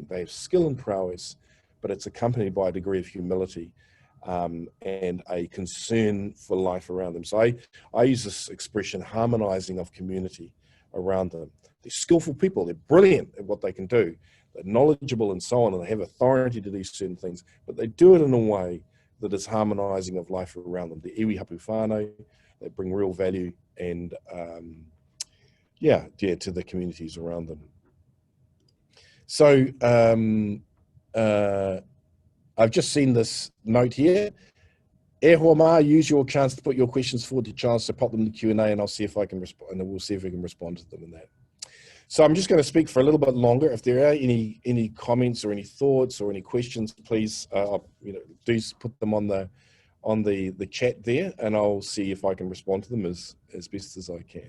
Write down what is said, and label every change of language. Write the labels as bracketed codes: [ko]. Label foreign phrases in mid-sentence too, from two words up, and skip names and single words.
[en] They have skill and prowess, but it's accompanied by a degree of humility and a concern for life around them. So I use this expression, harmonizing of community around them. They're skillful people, they're brilliant at what they can do, they're knowledgeable and so on, and they have authority to do certain things, but they do it in a way that is harmonizing of life around them. The [mi] iwi hapu whānau, [en] they bring real value and to the communities around them. So I've just seen this note here. [mi] E hoa mā, [en] use your chance to put your questions forward to Charles, so pop them in the Q&A and I'll see if I can respond, and we'll see if we can respond to them in that. So I'm just going to speak for a little bit longer. If there are any comments or any thoughts or any questions, please do put them on the chat there, and I'll see if I can respond to them as best as I can.